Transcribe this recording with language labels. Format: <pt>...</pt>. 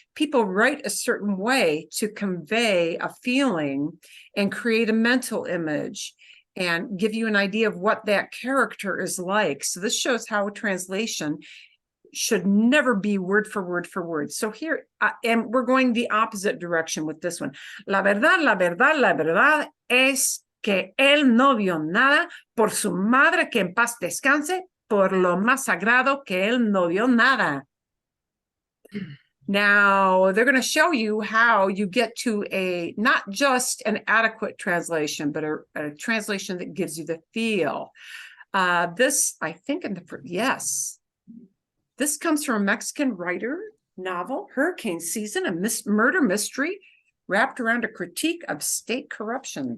<en>People write a certain way to convey a feeling and create a mental image and give you an idea of what that character is like. So this shows how a translation should never be word for word for word. So here, and we're going the opposite direction with this one.</en> <es>La verdad es que él no vio nada por su madre, que en paz descanse, por lo más sagrado que él no vio nada.</es> <en>Now, they're going to show you how you get to not just an adequate translation, but a translation that gives you the feel. This, I think, yes. This comes from a Mexican writer novel, Hurricane Season, a murder mystery wrapped around a critique of state corruption.</en>